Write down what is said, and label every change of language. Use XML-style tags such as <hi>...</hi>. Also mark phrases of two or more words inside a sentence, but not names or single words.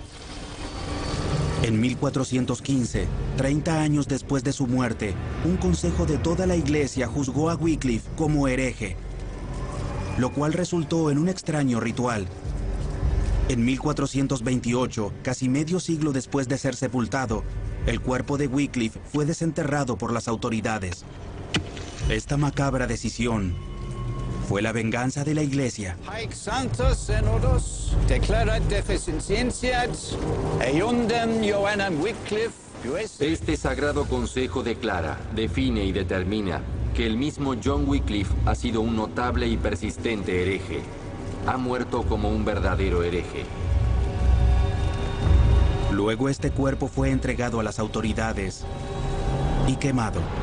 <es>En 1415, 30 años después de su muerte, un consejo de toda la Iglesia juzgó a Wycliffe como hereje, lo cual resultó en un extraño ritual. En 1428, casi medio siglo después de ser sepultado, el cuerpo de Wycliffe fue desenterrado por las autoridades. Esta macabra decisión fue la venganza de la Iglesia.</es> <la>Haec Sanctus Synodos declarat deficientiae eundem Johannem Wycliffe.</la> <es>Este sagrado consejo declara, define y determina que el mismo John Wycliffe ha sido un notable y persistente hereje. Ha muerto como un verdadero hereje. Luego este cuerpo fue entregado a las autoridades y quemado.</es>